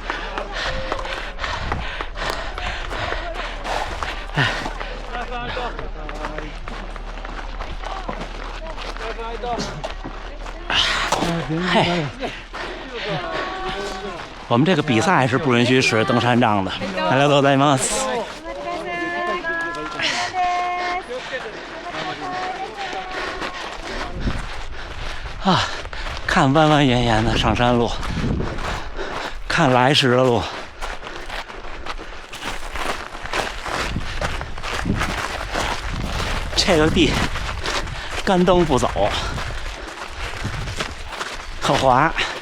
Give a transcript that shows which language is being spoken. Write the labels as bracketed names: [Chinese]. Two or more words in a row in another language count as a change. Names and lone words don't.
[Chinese] 嘿，我们这个比赛是不允许使登山杖的。 [Japanese] ありがとうございます。 [Chinese] 啊，看弯弯延延的上山路，看来时的路。这个地干蹬不走，可滑。